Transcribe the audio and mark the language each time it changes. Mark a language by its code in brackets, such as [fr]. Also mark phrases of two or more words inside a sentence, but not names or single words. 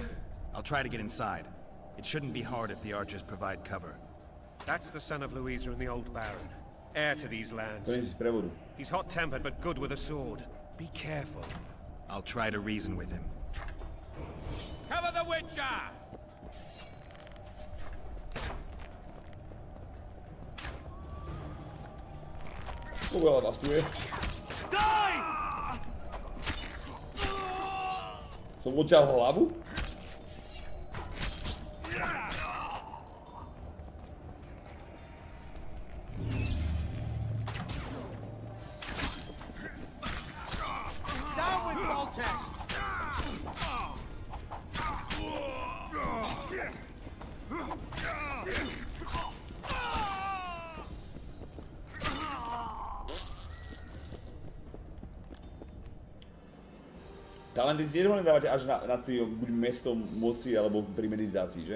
[en] I'll try to get inside. It shouldn't be hard if the archers provide cover. That's the son of Louisa and the old Baron. Heir to these lands. He's hot-tempered but good with a sword. Be careful. I'll try to reason with him. Cover the Witcher! [sk] Kogo vás tu je? Die! Som odťal hlavu? [en] Down with Voltes! [sk] Talenty si tiež dávate až na tý buď mesto moci alebo pri meditácii, že?